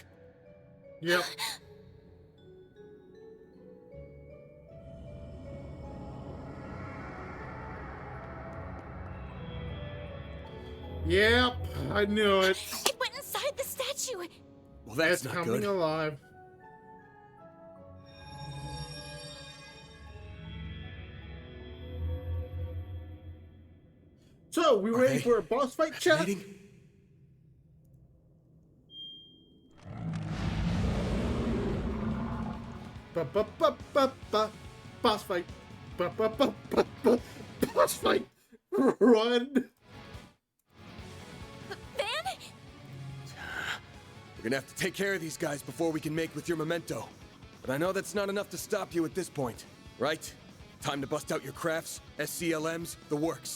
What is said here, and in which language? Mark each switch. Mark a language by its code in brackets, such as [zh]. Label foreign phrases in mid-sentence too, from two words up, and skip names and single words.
[en] Yep. Yep, I knew it. It went inside the statue. Well, that's It's not coming good. alive. So, we ready for a boss fight, chat? Ba-ba-ba-ba-ba. Boss fight. Ba-ba-ba-ba-ba. Boss fight. Run. We're gonna have to take care of these guys before we can make with your memento. But I know that's not enough to stop you at this point, right? Time to bust out your crafts, SCLMs, the works.